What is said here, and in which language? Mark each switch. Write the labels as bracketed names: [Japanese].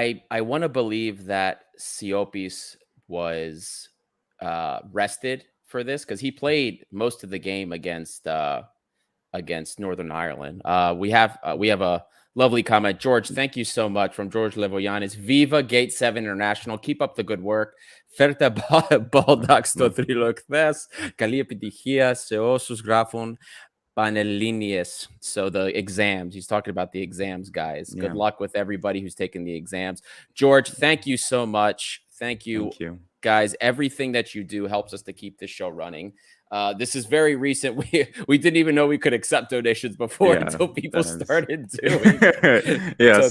[English] I want to believe that Siopis was rested for this because he played most of the game against Northern Ireland. We have a lovely comment. George, thank you so much from George Levoyanis. Viva Gate 7 International. Keep up the good work. [Greek] Φέρτε μπόλτακ στο θρύλο χθες. Καλή επιτυχία σε όσους γράφουν Πανελλήνιες. [English] So the exams. He's talking about the exams, guys. Good luck with everybody who's taking the exams. George, thank you so much. Thank you. Guys. Everything that you do helps us to keep this show running. This is very recent. We didn't even know we could accept donations before until people started doing it.